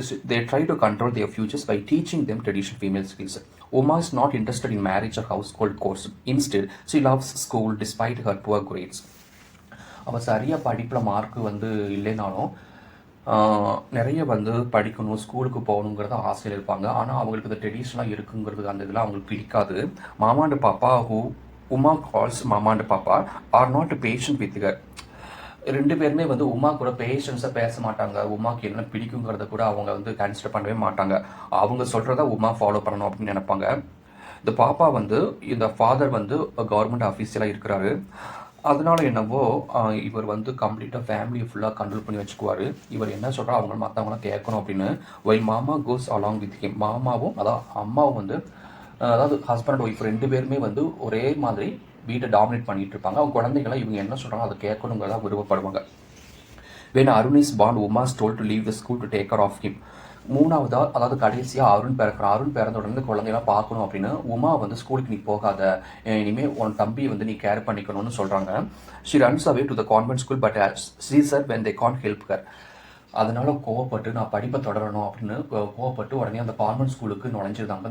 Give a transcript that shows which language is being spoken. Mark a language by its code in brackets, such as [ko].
[en] They try to control their futures by teaching them traditional female skills. Uma is not interested in marriage or household chores. Instead, she loves school despite her poor grades. [ta] அவள் சரியாக படிப்பில் mark இல்லைனாலும் நிறைய படிக்கணும், ஸ்கூலுக்கு போகணுங்கிறத ஆசையில் இருப்பாங்க. ஆனால் அவங்களுக்கு இந்த ட்ரெடிஷ்னலாக இருக்குங்கிறது அந்த இதெல்லாம் அவங்களுக்கு பிடிக்காது. [en] Mama and papa Uma calls mama and papa are not patient with her. [ta] 2 பேருமே உமா கூட பேஷன்ஸாக பேச மாட்டாங்க. உமாக்கு என்ன பிடிக்குங்கிறத கூட அவங்க கன்சிடர் பண்ணவே மாட்டாங்க. அவங்க சொல்கிறத உமா ஃபாலோ பண்ணணும் அப்படின்னு நினைப்பாங்க. இந்த பாப்பா இந்த ஃபாதர் கவர்மெண்ட் ஆஃபீஸியலாக இருக்கிறாரு. அதனால என்னவோ இவர் கம்ப்ளீட்டாக ஃபேமிலியை ஃபுல்லாக கண்ட்ரோல் பண்ணி வச்சுக்குவார். இவர் என்ன சொல்கிறா அவங்க மற்றவங்களாம் கேட்கணும் அப்படின்னு. [en] While mama goes along with him. [ta] மாமாவும் அதாவது அம்மாவும் அதாவது ஹஸ்பண்ட் ஒய்ஃப் 2 பேருமே ஒரே மாதிரி வீட்டை டாமினேட் பண்ணிட்டு இருப்பாங்க. அவங்க குழந்தைங்களாம் இவங்க என்ன சொல்கிறாங்க அதை கேட்கணுங்கிறதா விருப்பப்படுவாங்க. [en] When Arun is born, Uma is told to leave the school to take care of him. [ta] 3ஆவதா அதாவது கடைசியாக அருண் பிறக்கிறான். அருண் பிறந்த உடனே குழந்தையெல்லாம் பார்க்கணும் அப்படின்னு உமா ஸ்கூலுக்கு நீ போகாத, இனிமேல் உன் தம்பி நீ கேர் பண்ணிக்கணும்னு சொல்கிறாங்க. [en] She runs away to the convent school but sees her when they can't help her. [ta] அதனால கோவப்பட்டு நான் படிப்பை தொடரணும் அப்படின்னு கோவப்பட்டு உடனே அந்த கான்வென்ட் ஸ்கூலுக்கு நுழைஞ்சிருந்தாங்க.